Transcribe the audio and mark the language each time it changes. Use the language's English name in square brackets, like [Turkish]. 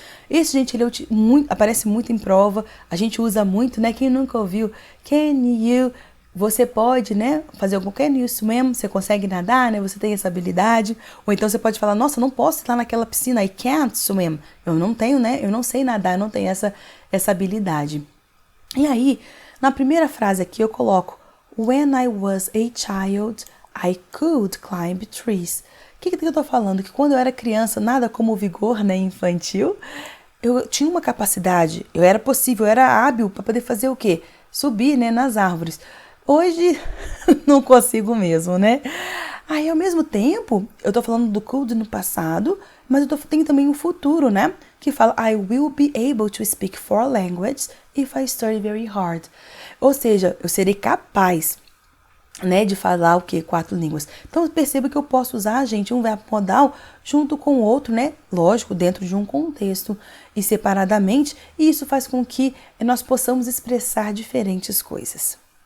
[Portuguese] Esse, gente, ele aparece muito em prova, a gente usa muito, né? Quem nunca ouviu? [English] Can you? [Portuguese] Você pode, né? Fazer algum [English] can you swim? [Portuguese] Você consegue nadar, né? Você tem essa habilidade. Ou então você pode falar, nossa, não posso estar naquela piscina, [English] I can't swim. [Portuguese] Eu não tenho, né? Eu não sei nadar, eu não tenho essa habilidade. E aí, na primeira frase aqui eu coloco, [English] when I was a child, I could climb trees. [Portuguese] O que eu tô falando? Que quando eu era criança, nada como o vigor, né, infantil, eu tinha uma capacidade, eu era hábil para poder fazer o quê? Subir, né, nas árvores. Hoje, não consigo mesmo, né? Aí, ao mesmo tempo, eu tô falando do could no passado, mas tenho também o futuro, né? Que fala, [English] I will be able to speak 4 languages if I study very hard. [Portuguese] Ou seja, eu serei capaz, né, de falar o quê? 4 línguas. Então, perceba que eu posso usar, gente, um verbo modal junto com o outro, né? Lógico, dentro de um contexto e separadamente. E isso faz com que nós possamos expressar diferentes coisas.